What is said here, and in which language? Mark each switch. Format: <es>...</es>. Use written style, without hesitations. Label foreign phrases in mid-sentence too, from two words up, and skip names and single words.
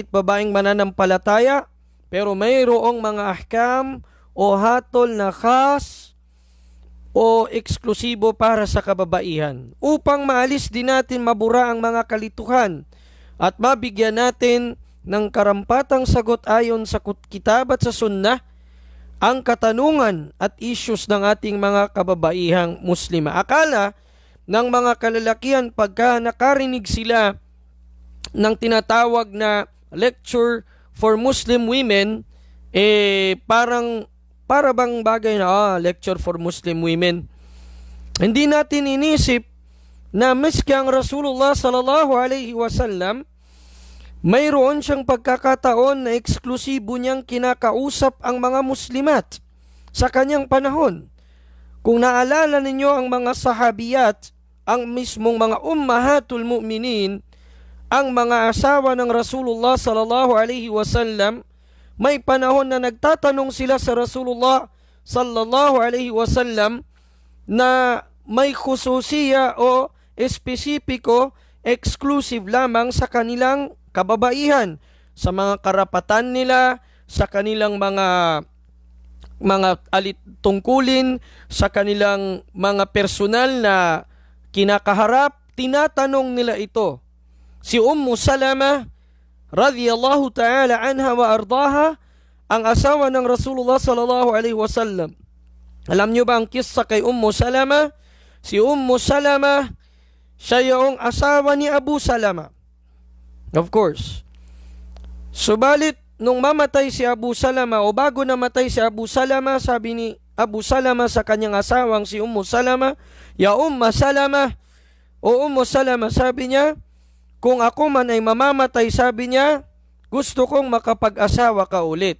<tl>at babaeng mananampalataya, pero mayroong mga ahkam o hatol na khas o eksklusibo para sa kababaihan, upang maalis din natin mabura ang mga kalituhan at mabigyan natin ng karampatang sagot ayon sa kitab at sa sunnah ang katanungan at issues ng ating mga kababaihang Muslima. Akala ng mga kalalakihan pagka nakarinig sila ng tinatawag na</tl> <en>lecture for Muslim women,</en> <tl>para bang bagay na</tl> <en>lecture for Muslim women.</en> <tl>Hindi natin inisip na miski ang Rasulullah</tl> <ar>صلى الله عليه وسلم,</ar> <tl>mayroon siyang pagkakataon na eksklusibo niyang kinakausap ang mga Muslimat sa kanyang panahon. Kung naalala ninyo ang mga sahabiyat, ang mismong mga</tl> <ar>أمهات المؤمنين,</ar> <tl>ang mga asawa ng Rasulullah</tl> <ar>صلى الله عليه وسلم,</ar> <tl>may panahon na nagtatanong sila sa Rasulullah</tl> <ar>صلى الله عليه وسلم</ar> <tl>na may khususiya o espesipiko, exclusive lamang sa kanilang kababaihan, sa mga karapatan nila, sa kanilang mga tungkulin, sa kanilang mga personal na kinakaharap. Tinatanong nila ito. Si Ummu Salama</tl> <ar>رضي الله تعالى عنها وأرضاها,</ar> <tl>ang asawa ng Rasulullah</tl> <ar>صلى الله عليه وسلم.</ar> <tl>Alam niyo ba ang kissa kay Ummu Salama? Si Ummu Salama, siya yung asawa ni Abu Salama.</tl> <en>Of course.</en> <tl>Subalit, nung mamatay si Abu Salama o bago namatay si Abu Salama, sabi ni Abu Salama sa kanyang asawang si Ummu Salama, "Ya Umma Salama, o Ummu Salama," sabi niya, "kung ako man ay mamamatay," sabi niya, "gusto kong makapag-asawa ka ulit."</tl>